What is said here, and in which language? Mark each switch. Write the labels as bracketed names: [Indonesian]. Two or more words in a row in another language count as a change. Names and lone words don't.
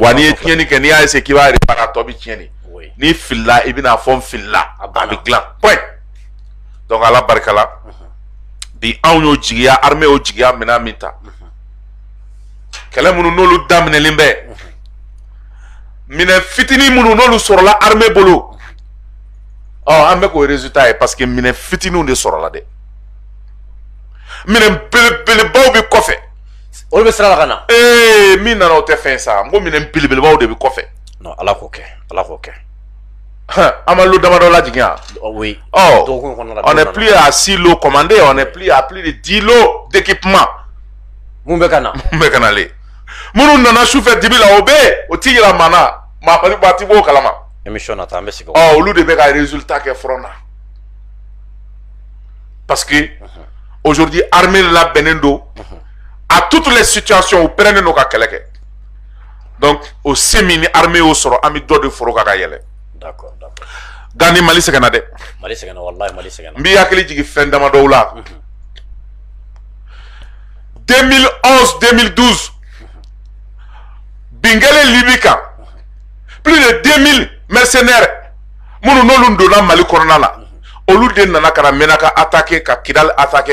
[Bambara] wa n'i ye tiɲɛni kɛ n'i y'a essayer k'i b'a réparer a tɔ bɛ tiɲɛni n'i filila i bɛna fɔ n filila a bɛ dilan point donc ala barika la bi anw y'o jigiya armée y'o jigiya minɛn min ta kɛlɛ minnu n'olu daminɛlen bɛ minɛn fitinin minnu n'olu sɔrɔla armée bolo an bɛ k'o résultat ye [French] parce que [Bambara] minɛn fitininw de sɔrɔla dɛ minɛn belebelebaw bɛ kɔfɛ olu bɛ sira la ka na min nana o tɛ fɛn sa n ko minɛn belebelebaw de bɛ kɔfɛ non ala k'o kɛ ala k'o kɛ an ma lot damadɔ lajigin yan oui [French] on n'est plus à 6 lots commandés on est plus à plus de 10 lots d'équipement [Bambara] mun bɛ ka na le minnu nana sufɛ dibi la o bɛ yen o t'i yira maa na maa ti b'o kalama émission na ta an bɛ sigi olu de bɛ ka résultat kɛ front na [French] parce que aujourd'hui [Bambara] armée labɛnnen don [French] à toutes les situations [Bambara] u pɛrɛnnen don ka kɛlɛ kɛ donc o se min ni armée y'o sɔrɔ an bɛ dɔ de foro kan ka yɛlɛ d'accord Gani Mali sɛgɛnna dɛ Mali sɛgɛnna wallahi Mali sɛgɛnna n b'i hakili jigin fɛn damadɔw la 2011-2012 bingele Libye kan [French] plus de 2000 mercenaires [Bambara] minnu n'olu donna Mali kɔnɔna la olu de nana ka na Menaka attaquer ka Kidal attaquer